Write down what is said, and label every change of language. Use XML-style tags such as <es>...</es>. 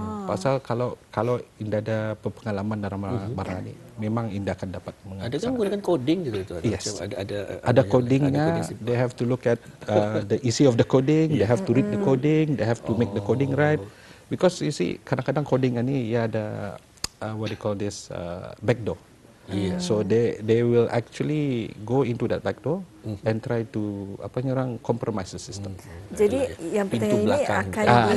<ms>Pasal kalau Indah ada pengalaman dalam barang ini, memang Indah akan dapat menggunakan. Ada kan menggunakan coding gitu tu. Yes. Ada codingnya.</ms> <en>They have to look at the issue of the coding. They have to read the coding. They have to make the coding right. Because you see</en> <ms>kadang-kadang coding ini ia ada</ms> <en>what do you call this backdoor. Yeah. So they will actually go into that backdoor and try to compromise the system.</en> <ms>Jadi yang pertanyaan ini akan</ms>